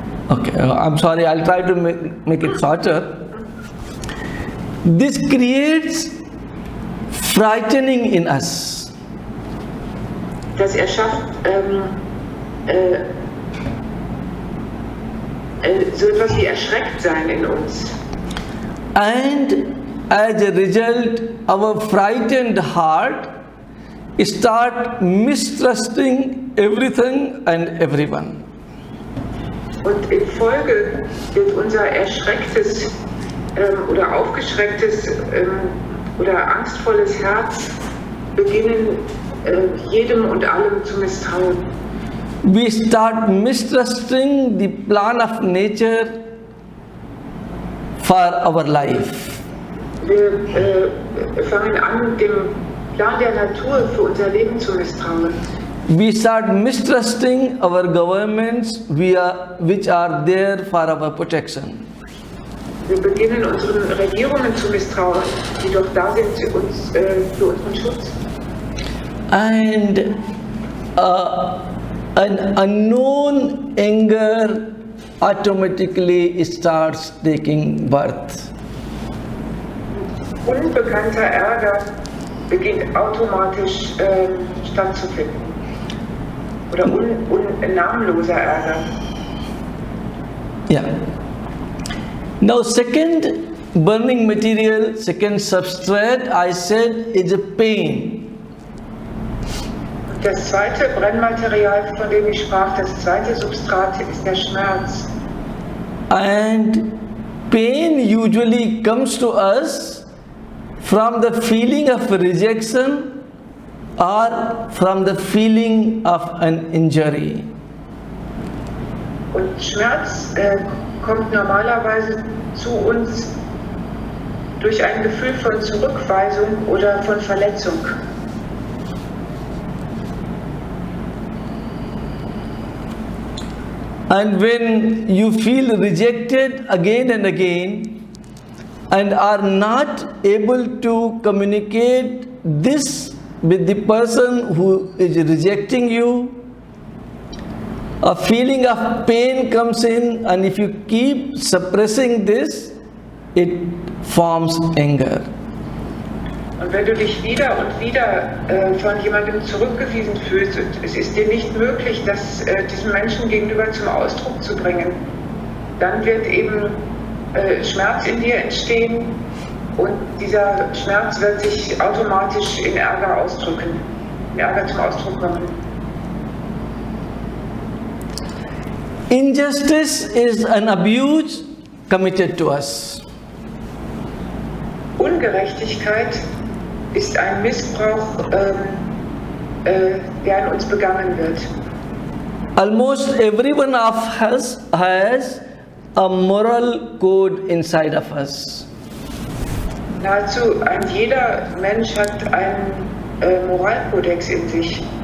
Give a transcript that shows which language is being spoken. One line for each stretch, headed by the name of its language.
English: Okay, I'm sorry, I'll try to make it shorter. This creates frightening in us.
German: Das erschafft so etwas wie Erschrecktsein in uns.
English: And as a result, our frightened heart start mistrusting everything and everyone.
German: Und in Folge wird unser erschrecktes oder aufgeschrecktes oder angstvolles Herz beginnen, jedem und allem zu misstrauen.
English: We start mistrusting the plan of nature for our life.
German: Wir fangen an, dem Plan der Natur für unser Leben zu misstrauen.
English: We start mistrusting our governments which are there for our protection.
German: Wir beginnen unseren Regierungen zu misstrauen, die doch da sind für unseren Schutz.
English: And an unknown anger automatically starts taking birth.
German: Unbekannter Ärger beginnt automatisch stattzufinden. Oder namenloser Ärger. Yeah.
English: Now second burning material, second substrate, I said, is a pain.
German: Das zweite Brennmaterial, von dem ich sprach, das zweite Substrat, ist der Schmerz.
English: And pain usually comes to us from the feeling of rejection or from the feeling of an injury.
German: Und Schmerz kommt normalerweise zu uns durch ein Gefühl von Zurückweisung oder von Verletzung.
English: And when you feel rejected again and again and are not able to communicate this with the person who is rejecting you, a feeling of pain comes in, and if you keep suppressing this, it forms anger.
German: Und wenn du dich wieder und wieder von jemandem zurückgewiesen fühlst und es ist dir nicht möglich, das diesem Menschen gegenüber zum Ausdruck zu bringen, dann wird eben Schmerz in dir entstehen und dieser Schmerz wird sich automatisch in Ärger ausdrücken, in Ärger zum Ausdruck kommen.
English: Injustice is an abuse committed to us.
German: Ungerechtigkeit ist ein Missbrauch, der an uns begangen wird.
English: Almost everyone of us has a moral code inside of us.
German: Nahezu jeder Mensch hat einen Moralkodex in sich.